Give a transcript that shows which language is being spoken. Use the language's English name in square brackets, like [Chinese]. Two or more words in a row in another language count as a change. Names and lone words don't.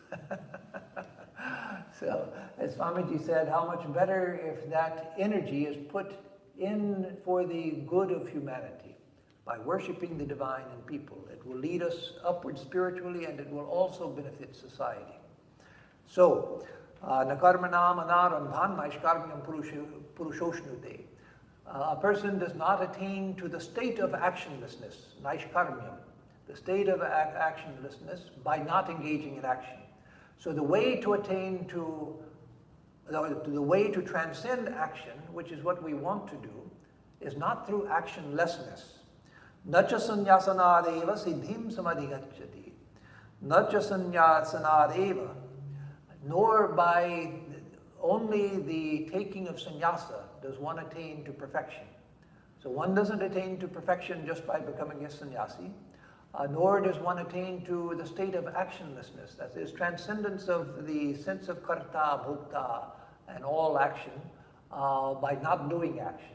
[English] So, as Swamiji said, how much better if that energy is put in for the good of humanity by worshiping the divine in people. It will lead us upward spiritually, and it will also benefit society. So, [Sanskrit] nakarmanam anarambhan naishkarmyam purushoshnute. [English] A person does not attain to the state of actionlessness, naishkarmyam, the state of actionlessness, by not engaging in action. So the way to attain to the way to transcend action, which is what we want to do, is not through actionlessness. [Sanskrit] Nacha sanyasanadeva siddhim samadhigacchati. Nacha sanyasanadeva, [English] nor by only the taking of sannyasa does one attain to perfection. So one doesn't attain to perfection just by becoming a sannyasi, nor does one attain to the state of actionlessness, that is, transcendence of the sense of karta, bhokta, and all action by not doing action.